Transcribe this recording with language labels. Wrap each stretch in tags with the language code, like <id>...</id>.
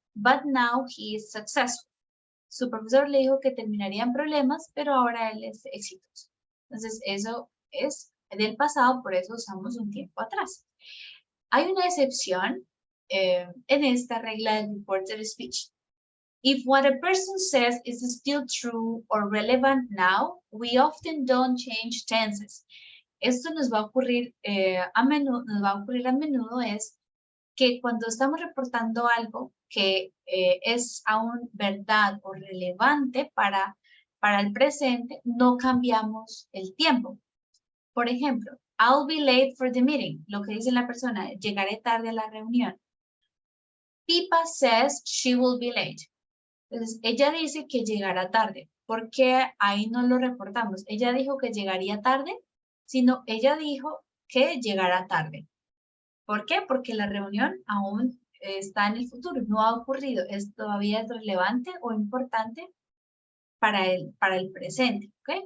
<en>but now he is successful.</en> <es>Su profesor le dijo que terminaría en problemas, pero ahora él es exitoso. Entonces, eso es del pasado, por eso usamos un tiempo atrás. Hay una excepción en esta regla del reported speech.</es> <en>If what a person says is still true or relevant now, we often don't change tenses.</en> <es>Esto nos va a ocurrir a menudo, es que cuando estamos reportando algo que es aún verdad o relevante para el presente, no cambiamos el tiempo. Por ejemplo,</es> <en>I'll be late for the meeting.</en> <es>Lo que dice la persona, llegaré tarde a la reunión.</es> <en>Pipa says she will be late.</en> <es>Entonces, ella dice que llegará tarde. ¿Por qué ahí no lo reportamos? Ella dijo que llegaría tarde, sino ella dijo que llegará tarde. ¿Por qué? Porque la reunión aún está en el futuro, no ha ocurrido. Todavía es relevante o importante para el presente. ¿Okay?</es>